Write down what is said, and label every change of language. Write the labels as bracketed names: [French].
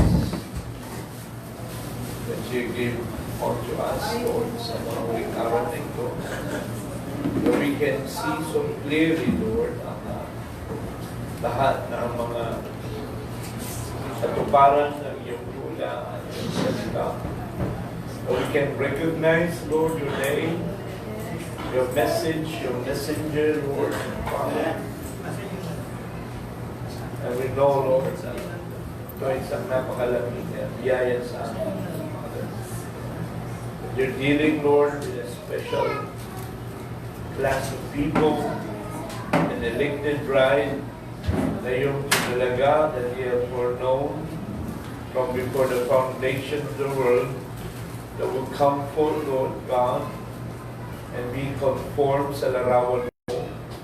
[English] that you give unto us, Lord, [Filipino] sa mga huling araw na ito. [English] That we can see so clearly, [Filipino] Lord, ang lahat ng mga katuparan ng iyong tula at iyong salita. [English] That we can recognize, Lord, your name, your message, your messenger, Lord, Father. And we know, [Filipino] Lord, ito ay isang napakalaking biyaya sa amin, Father. [English] You're dealing, Lord, with a special class of people, an elected bride, [Filipino] na yung tinalaga [English] that you have foreknown from before the foundation of the world, that will come forth, Lord God, and be conformed [Filipino] sa larawan mo.